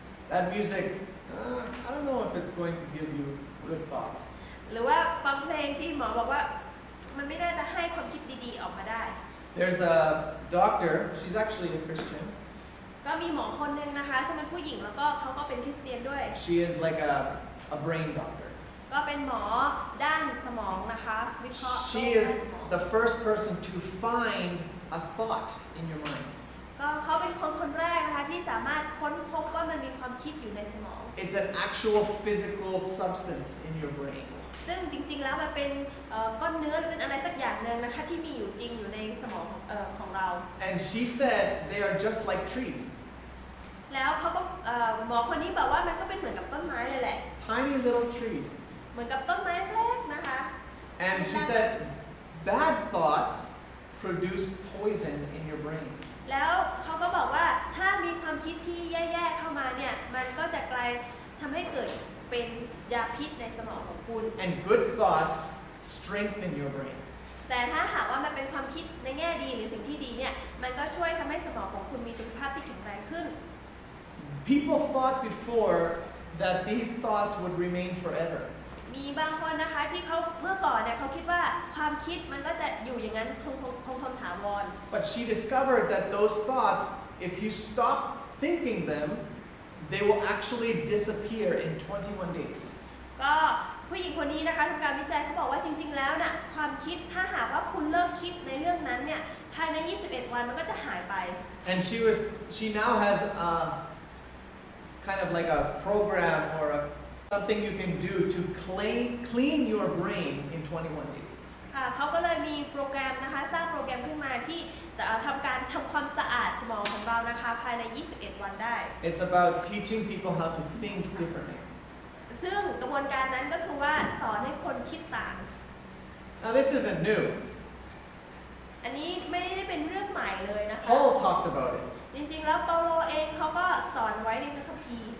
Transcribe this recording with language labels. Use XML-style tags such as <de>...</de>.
<en>That music, I don't know if it's going to give you good thoughts.</en> <th>หรือว่าฟังเพลงที่หมอบอกว่ามันไม่น่าจะให้ความคิดดีๆออกมาได้</th> <en>There's a doctor, she's actually a Christian.</en> <th>ก็มีหมอคนนึงนะคะซึ่งเป็นผู้หญิงแล้วก็เขาก็เป็นคริสเตียนด้วย</th> <en>She is like a brain doctor.</en> <th>ก็เป็นหมอด้านสมองนะคะวิเคราะห์</th> <en>She is the first person to find a thought in your mind.</en> <th>ก็เขาเป็นคนแรกนะคะที่สามารถค้นพบว่ามันมีความคิดอยู่ในสมอง</th> <en>It's an actual physical substance in your brain.</en> <th>ซึ่งจริงๆแล้วมันเป็นก้อนเนื้อหรือเป็นอะไรสักอย่างหนึ่งนะคะที่มีอยู่จริงอยู่ในสมองของเรา</th> <en>And she said they are just like trees.</en> <th>แล้วเขาก็หมอคนนี้บอกว่ามันก็เป็นเหมือนกับต้นไม้เลยแหละ</th> <en>Tiny little trees.</en> <th>เหมือนกับต้นไม้เล็กนะคะ</th> <en>And she said bad thoughts produce poison in your brain.</en> <th>แล้วเขาก็บอกว่าถ้ามีความคิดที่แย่ๆเข้ามาเนี่ยมันก็จะทำให้เกิดเป็นยาพิษในสมองของคุณ</th> <en>And good thoughts strengthen your brain.</en> <th>แต่ถ้าหากว่ามันเป็นความคิดในแง่ดีหรือสิ่งที่ดีเนี่ยมันก็ช่วยทำให้สมองของคุณมีสุขภาพที่แข็งแรงขึ้น</th> <en>People thought before that these thoughts would remain forever.</en> <th>มีบางคนนะคะที่เขาเมื่อก่อนเนี่ยเขาคิดว่าความคิดมันก็จะอยู่อย่างนั้นคงถาวร</th> <en>But she discovered that those thoughts, if you stop thinking them, they will actually disappear in 21 days.</en> <th>ก็ผู้หญิงคนนี้นะคะทำการวิจัยเขาบอกว่าจริงๆแล้วน่ะความคิดถ้าหากว่าคุณเลิกคิดในเรื่องนั้นเนี่ยภายใน21 วันมันก็จะหายไป</th> <en>And she now has it's kind of like a program or something you can do to clean your brain in 21 days.</en> <th>ค่ะเขาก็เลยมีโปรแกรมนะคะสร้างโปรแกรมขึ้นมาที่จะทำความสะอาดสมองของเรานะคะภายใน21 วันได้</th> <en>It's about teaching people how to think differently.</en> <th>ซึ่งกระบวนการนั้นก็คือว่าสอนให้คนคิดต่าง</th> <en>Now this isn't new.</en> <th>อันนี้ไม่ได้เป็นเรื่องใหม่เลยนะคะ</th> <en>Paul talked about it. จ</en> <th>จริงๆแล้วเปาโลเองเขาก็สอนไว้ในพระคัมภีร์</th>